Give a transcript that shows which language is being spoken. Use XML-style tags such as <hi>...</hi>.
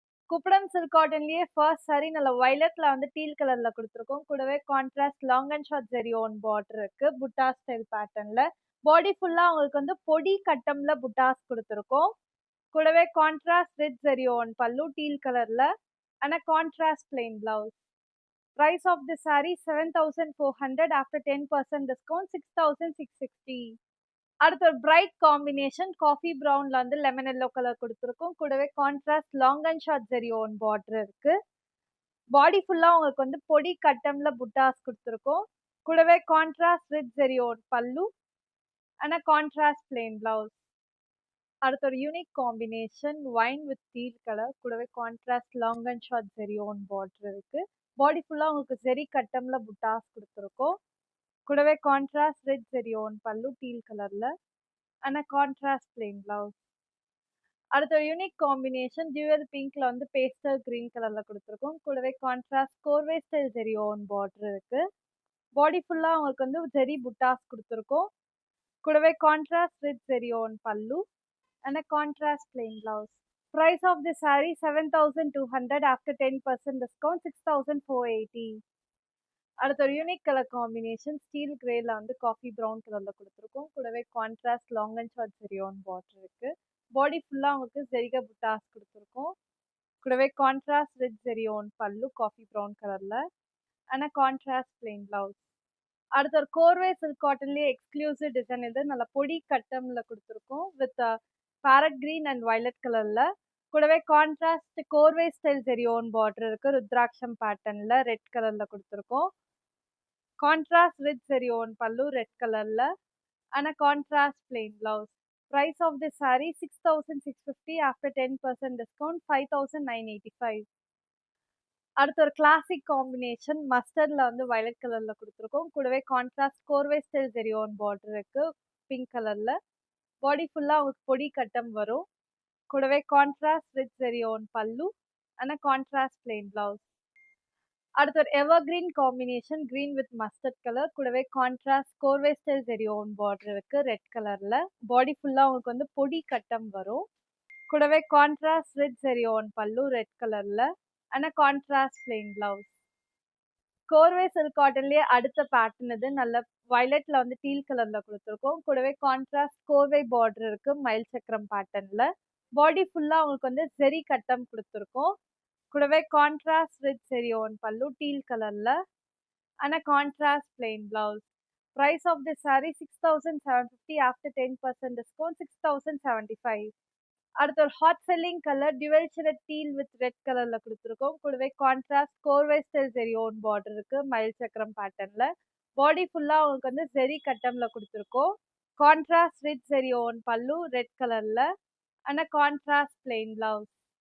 <ta>Kuppadam silk காட்டன்லயே first sorry நல்ல வயலட்ல வந்து deal கலர்ல கொடுத்துருக்கோம். கூடவே contrast long and short zari own border இருக்கு புட்டா ஸ்டைல் பேட்டர்ன்ல. பாடி ஃபுல்லா உங்களுக்கு வந்து பொடி கட்டம்ல புட்டாஸ் கொடுத்துருக்கோம். கூடவே கான்ட்ராஸ்ட் ரிச் ஜெரி ஓன் பல்லு டீல் கலர்ல and contrast plain blouse.</ta> <en>Price of the saree 7,400 after 10% discount 6,660.</en> <ta>அடுத்து ஒரு பிரைட் காம்பினேஷன் காஃபி ப்ரௌன்ல வந்து லெமன் எல்லோ கலர் கொடுத்துருக்கோம். கூடவே contrast long and short zari own border இருக்கு. பாடி ஃபுல்லா உங்களுக்கு வந்து பொடி கட்டம்ல புட்டாஸ் கொடுத்துருக்கோம். கூடவே கான்ட்ராஸ்ட் ரிச் ஜெரி ஓன் பல்லு அண்ட் கான்ட்ராஸ்ட் பிளெயின் பிளவுஸ். அடுத்து ஒரு unique combination wine with deal colour. கூடவே contrast long and short zari own border இருக்கு. பாடி ஃபுல்லா உங்களுக்கு ஜெரி கட்டம்ல புட்டாஸ் கொடுத்துருக்கோம். கூடவே கான்ட்ராஸ்ட் ரெட் ஜெரி ஓன் பல்லு டீல் கலர்ல அண்ட் கான்ட்ராஸ்ட் பிளெயின் பிளவுஸ். அடுத்த யூனிக் காம்பினேஷன் டியூவல் பிங்க்ல வந்து பேஸ்டல் கிரீன் கலர்ல கொடுத்துருக்கோம். கூடவே கான்ட்ராஸ்ட் கோர்வே ஸ்டைல் ஜெரி ஓன் பார்டர் இருக்கு. பாடி ஃபுல்லா உங்களுக்கு வந்து ஜெரி புட்டாஸ் கொடுத்துருக்கோம். கூடவே கான்ட்ராஸ்ட் ரெட் ஜெரி ஓன் பல்லு and contrast plain blouse.</ta> <en>Price of the saree 7,200 after 10% discount 6,480.</en> <ta>அடுத்த ஒரு யூனிக் கலர் காம்பினேஷன் ஸ்டீல் கிரேல வந்து காஃபி ப்ரௌன் கலர்ல கொடுத்துருக்கோம். கூடவே contrast long and short zari own border இருக்கு. பாடி ஃபுல்லா உங்களுக்கு ஜெரிகா புட்டாஸ் கொடுத்துருக்கோம். கூடவே கான்ட்ராஸ்ட் ரெட் ஜெரி ஓன் பல்லு காஃபி ப்ரௌன் கலர்ல அண்ட் கான்ட்ராஸ்ட் பிளெயின் பிளவுஸ். அடுத்த ஒரு கோர்வே சில்க் காட்டன்லயே எக்ஸ்க்ளூசிவ் டிசைன் இது நல்ல பொடி கட்டம்ல கொடுத்துருக்கோம் with farad green and violet கலர்ல. கூடவே கான்ட்ராஸ்ட் கோர்வே ஸ்டைல் ஜெரி ஓன் பார்டர் இருக்கு. ருத்ராட்சம் பேட்டர்ன்ல ரெட் கலர்ல கொடுத்துருக்கோம். கான்ட்ராஸ்ட் ரிச் ஜெரி ஓன் பல்லு ரெட் கலர்ல and contrast plain blouse.</ta> <en>Price of this saree 6,650 after 10% discount 5,985.</en> <ta>அடுத்து ஒரு கிளாசிக் காம்பினேஷன் மஸ்டர்ட்ல வந்து வயலட் கலர்ல கொடுத்துருக்கோம். கூடவே கான்ட்ராஸ்ட் கோர்வே ஸ்டைல் ஜெரி ஓன் பார்டர் இருக்கு பிங்க் கலர்ல. பாடி ஃபுல்லா உங்களுக்கு பொடி கட்டம் வரும். கூடவே கான்ட்ராஸ்ட் ரிச் ஜெரி ஓன் பல்லு அண்ட் கான்ட்ராஸ்ட் பிளெயின் பிளவுஸ். அடுத்து ஒரு எவர் green combination green with mustard colour. கூடவே கான்ட்ராஸ்ட் கோர்வே ஸ்டைல் ஜெரி ஓன் பார்டர் இருக்கு ரெட் கலர்ல. பாடி ஃபுல்லா உங்களுக்கு வந்து பொடி கட்டம் வரும். கூடவே கான்ட்ராஸ்ட் ரிச் ஜெரி ஓன் பல்லு ரெட் கலர்ல and contrast plain blouse. கோர்வே silk காட்டன்லயே அடுத்த பேட்டர்ன் இது நல்ல வயலட்ல வந்து டீல் கலர்ல கொடுத்துருக்கோம். கூடவே கான்ட்ராஸ்ட் கோர்வை பார்டர் இருக்கு மயில் சக்கரம் பேட்டர்ன்ல. பாடி ஃபுல்லா உங்களுக்கு வந்து ஜெரி கட்டம் கொடுத்துருக்கோம். கூடவே கான்ட்ராஸ்ட் ரிச் ஜெரி ஓன் பல்லு டீல் கலர்ல and contrast plain blouse.</ta> <en>Price of the saree 6,750 after 10% discount 6,075.</en> <ta>அடுத்து ஒரு hot selling colour dual shade deal with red கலர்ல கொடுத்துருக்கோம். கூடவே கான்ட்ராஸ்ட் கோர்வை ஸ்டைல் ஜெரி ஓன் பார்டர் இருக்கு மயில் சக்கரம் பேட்டர்ன்ல. பாடி ஃபுல்லா உங்களுக்கு வந்து ஜெரி கட்டம்ல கொடுத்துருக்கோம். கான்ட்ராஸ்ட் ரிச் ஜெரி ஓன் பல்லு ரெட் கலர்ல அண்ட் கான்ட்ராஸ்ட் பிளெயின் பிளவுஸ்.</ta>